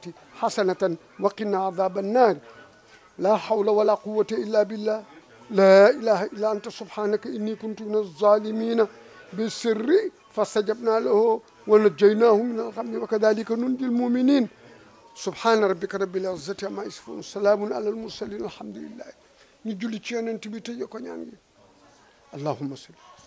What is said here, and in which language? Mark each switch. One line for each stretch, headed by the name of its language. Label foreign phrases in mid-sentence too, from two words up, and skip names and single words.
Arabic: حسنة وقنا عذاب النار لا حول ولا قوة إلا بالله لا إله إلا أنت سبحانك إني كنت من الظالمين بالسر فاستجبنا له ونجيناه من الغم وكذلك ننجي المؤمنين سبحان ربك رب العزة عما يصفون سلام على المرسلين الحمد لله
Wolof: ñu julli ci yonent bi tëjee ko ñaan gi
Arabic: اللهم صل